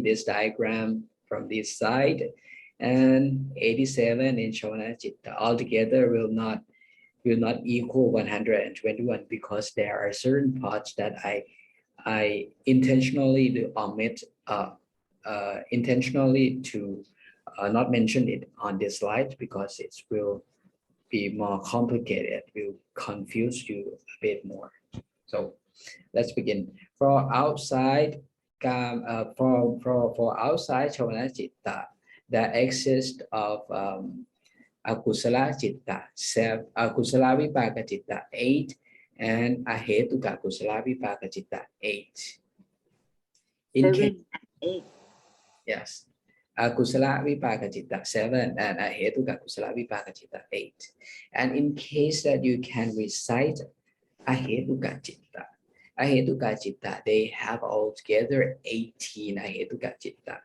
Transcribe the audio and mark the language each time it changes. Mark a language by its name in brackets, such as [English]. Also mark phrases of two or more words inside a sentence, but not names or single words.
[English] this diagram from this side, and 87 in [Pali] Chavana Chitta [English] altogether will not equal 121, because there are certain parts that I intentionally omit, intentionally to not mention it on this slide, because it will be more complicated, it will confuse you a bit more. So let's begin. For outside outside [Pali] Chavana Chitta, [English] that exists of [Pali] Akusala Chitta, Akusala Vipaka Chitta [English] 8, and [Pali] Ahetuka Kusala Vipaka Chitta [English] 8. In case, 8. yes, [Pali] Akusala Vipaka Chitta 7 and Ahetuka Kusala Vipaka Chitta 8. [English] And in case that you can recite [Pali] Ahetuka Chitta, Ahetuka Chitta, [English] they have altogether 18 [Pali] Ahetuka Chitta.